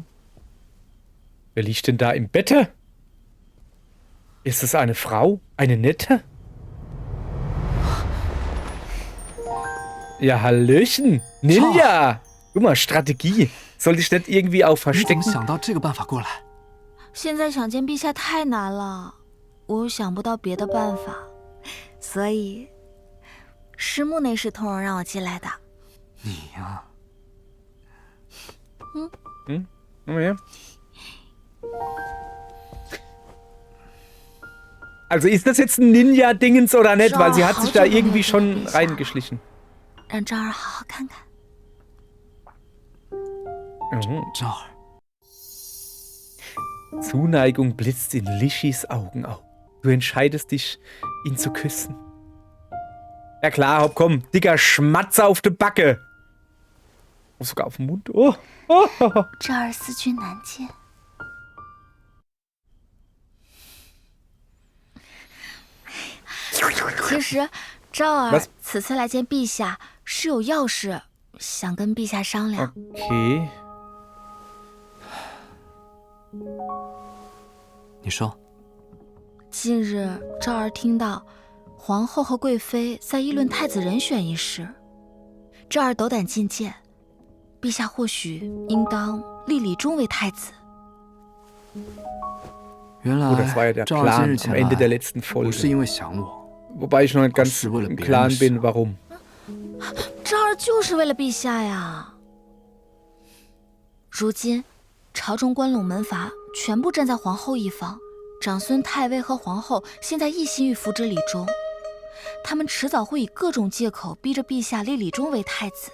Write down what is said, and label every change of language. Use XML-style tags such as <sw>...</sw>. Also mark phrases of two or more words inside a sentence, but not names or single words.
<de>Wer liegt denn da im Bette? Ist es eine Frau? Eine nette? Ja, Hallöchen. Ninja. Guck mal, Strategie. Soll ich nicht irgendwie auch verstecken?</de> <zh>现在想见陛下太难了，我又想不到别的办法，所以师木那是通融让我进来的。你呀，</zh> <de>Ja. Also ist das jetzt ein Ninja-Dingens oder nicht? Weil sie hat sich da irgendwie schon reingeschlichen.</de> <zh>让昭儿好好看看。赵儿，</zh> <de>Zuneigung blitzt in Lishis Augen auf. Du entscheidest dich, ihn zu küssen. Ja klar, hopp, komm. Dicker Schmatzer auf die Backe. Oh, sogar auf den Mund. Oh.</de> <zh>昭儿思君难见。其实，昭儿此次来见陛下是有要事，想跟陛下商量。</zh> <de>Okay.</de> <zh>你说，近日，昭儿听到皇后和贵妃在议论太子人选一事，昭儿斗胆进谏，陛下或许应当立李忠为太子。原</zh> <de>Oh, das war ja</de> <zh>来</zh> <de>der</de> <zh>赵儿今</zh> <de>Plan</de> <zh>日</zh> <de>am</de> <zh>前</zh> <de>Ende der</de> <zh>来</zh> <de>letzten</de> <zh>不是</zh> <de>Folge.</de> <zh>因为想我，</zh> <de>Wobei ich noch nicht ganz Ach, im Klaren bin, warum.</de> <zh>昭儿就是为了陛下呀。如今，朝中关陇门阀全部站在皇后一方，长孙太尉和皇后现在一心欲扶植李忠，他们迟早会以各种借口逼着陛下立李忠为太子。</zh>